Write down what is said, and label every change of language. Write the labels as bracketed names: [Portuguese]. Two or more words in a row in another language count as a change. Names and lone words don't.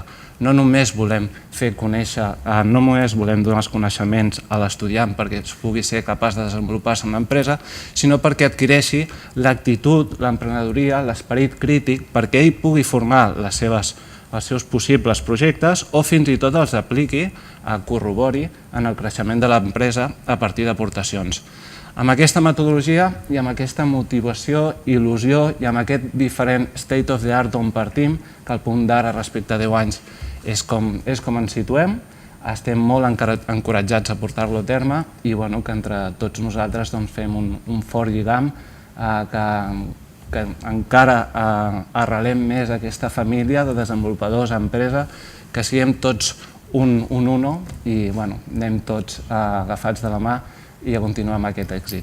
[Catalan] No només volem fer conèixer, no només volem donar els coneixements a l'estudiant perquè pugui ser capaç de desenvolupar-se en l'empresa, sinó perquè adquireixi l'actitud, l'emprenedoria, l'esperit crític, perquè ell pugui formar els seus possibles projectes o fins i tot els apliqui, corrobori en el creixement de l'empresa a partir d'aportacions. Amb aquesta metodologia i amb aquesta motivació, il·lusió i amb aquest diferent [English] state of the art [Catalan] on partim, que al punt d'ara respecte a 10 anys és com ens situem, estem molt encoratjats a portar-lo a terme i que entre tots nosaltres fem un fort lligam que encara arrelem més aquesta família de desenvolupadors, empresa, que siguem tots un uno i anem tots agafats de la mà i a continuar amb aquest èxit.